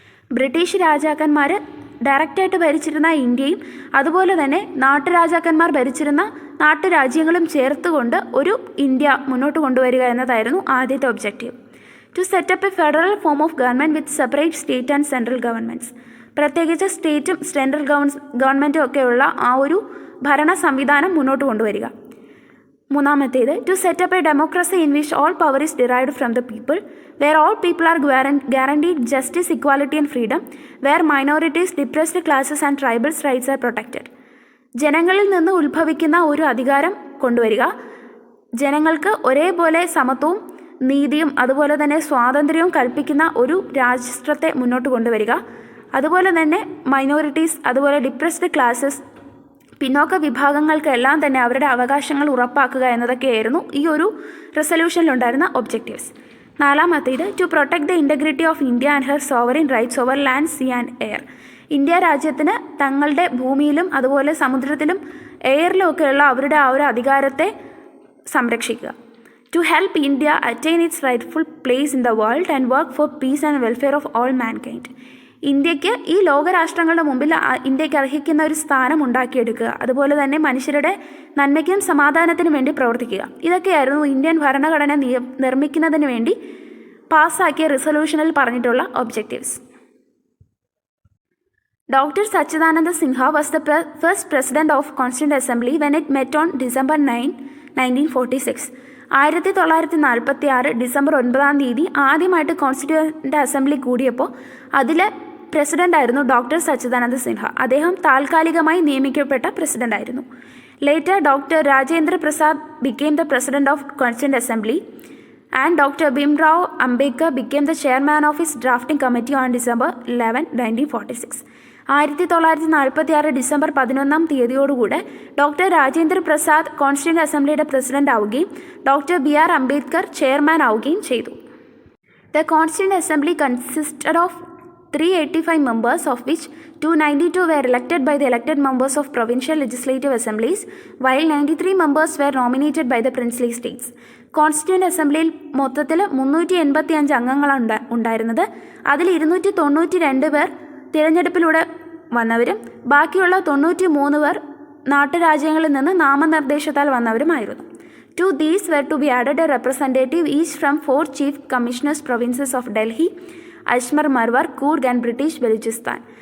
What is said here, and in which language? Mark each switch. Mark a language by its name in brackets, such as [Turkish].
[Malayalam] British രാജാക്കന്മാർ ഡയറക്റ്റായിട്ട് ഭരിച്ചിരുന്ന ഇന്ത്യയും അതുപോലെ തന്നെ നാട്ടുരാജാക്കന്മാർ ഭരിച്ചിരുന്ന നാട്ടുരാജ്യങ്ങളും ചേർത്തുകൊണ്ട് ഒരു ഇന്ത്യ മുന്നോട്ട് കൊണ്ടുവരിക എന്നതായിരുന്നു ആദ്യത്തെ objective. [English] To set up a federal form of government with separate state and central governments. [Malayalam] പ്രത്യേകിച്ച് സ്റ്റേറ്റും സെൻട്രൽ ഗവൺമെൻറ്റും ഒക്കെയുള്ള ആ ഒരു ഭരണ സംവിധാനം മുന്നോട്ട് കൊണ്ടുവരിക. [English] മൂന്നാമത്തേത്, to set up a democracy in which all power is derived from the people, where all people are guaranteed justice, equality and freedom, where minorities, depressed classes and tribals' rights are protected. [Malayalam] ജനങ്ങളിൽ നിന്ന് ഉത്ഭവിക്കുന്ന ഒരു അധികാരം കൊണ്ടുവരിക, ജനങ്ങൾക്ക് ഒരേപോലെ സമത്വവും നീതിയും അതുപോലെ തന്നെ സ്വാതന്ത്ര്യവും കൽപ്പിക്കുന്ന ഒരു രാഷ്ട്രത്തെ മുന്നോട്ട് കൊണ്ടുവരിക, അതുപോലെ തന്നെ മൈനോറിറ്റീസ്, അതുപോലെ ഡിപ്രസ്ഡ് ക്ലാസ്സസ്, പിന്നോക്ക വിഭാഗങ്ങൾക്കെല്ലാം തന്നെ അവരുടെ അവകാശങ്ങൾ ഉറപ്പാക്കുക എന്നതൊക്കെയായിരുന്നു ഈ ഒരു റെസൊല്യൂഷനിലുണ്ടായിരുന്ന ഒബ്ജക്റ്റീവ്സ്. [English] നാലാമത്തേത് to protect the integrity of India and her sovereign rights over land, sea and air. [Malayalam] India രാജ്യത്തിന് തങ്ങളുടെ ഭൂമിയിലും അതുപോലെ സമുദ്രത്തിലും എയറിലും ഒക്കെയുള്ള അവരുടെ ആ ഒരു അധികാരത്തെ സംരക്ഷിക്കുക. [English] To help India attain its rightful place in the world and work for peace and welfare of all mankind. [Malayalam] ഇന്ത്യക്ക് ഈ ലോകരാഷ്ട്രങ്ങളുടെ മുമ്പിൽ ഇന്ത്യക്ക് അർഹിക്കുന്ന ഒരു സ്ഥാനം ഉണ്ടാക്കിയെടുക്കുക, അതുപോലെ തന്നെ മനുഷ്യരുടെ നന്മയ്ക്കും സമാധാനത്തിനും വേണ്ടി പ്രവർത്തിക്കുക. ഇതൊക്കെയായിരുന്നു ഇന്ത്യൻ ഭരണഘടന നിർമ്മിക്കുന്നതിന് വേണ്ടി പാസ്സാക്കിയ റിസൊല്യൂഷനിൽ പറഞ്ഞിട്ടുള്ള objectives. [English] Dr. Sachidananda Sinha was the first president of Constituent Assembly when it met on December 9, 1946. [Malayalam] 1946 December 9 ആദ്യമായിട്ട് കോൺസ്റ്റിറ്റ്യൂവൻ്റ് അസംബ്ലി കൂടിയപ്പോൾ അതിലെ പ്രസിഡന്റ് ആയിരുന്നു ഡോക്ടർ സച്ചിദാനന്ദ സിൻഹ. അദ്ദേഹം താൽക്കാലികമായി നിയമിക്കപ്പെട്ട പ്രസിഡന്റ് ആയിരുന്നു. [English] Later doctor Rajendra Prasad became the president of Constituent Assembly and Dr. Bhimrao Ambedkar became the chairman of his drafting committee on December 11, 1946. [Malayalam] 1946 December 11 doctor Rajendra Prasad constituent അസംബ്ലിയുടെ president ആവുകയും doctor BR Ambedkar chairman ആവുകയും ചെയ്തു. [English] The constituent assembly consisted of 385 members, of which 292 were elected by the elected members of provincial legislative assemblies, while 93 members were nominated by the princely states. [Malayalam] Constituent അസംബ്ലിയിൽ മൊത്തത്തിൽ 385 അംഗങ്ങളാണ് ഉണ്ടായിരുന്നത്. അതിൽ 292 പേർ തിരഞ്ഞെടുപ്പിലൂടെ വന്നവരും ബാക്കിയുള്ള 93 പേർ നാട്ടുരാജ്യങ്ങളിൽ നിന്ന് നാമനിർദ്ദേശത്താൽ വന്നവരുമായിരുന്നു. [English] To these were to be added a representative each from 4 chief commissioners provinces of Delhi, Ajmer, Marwar, Coorg and British Baluchistan.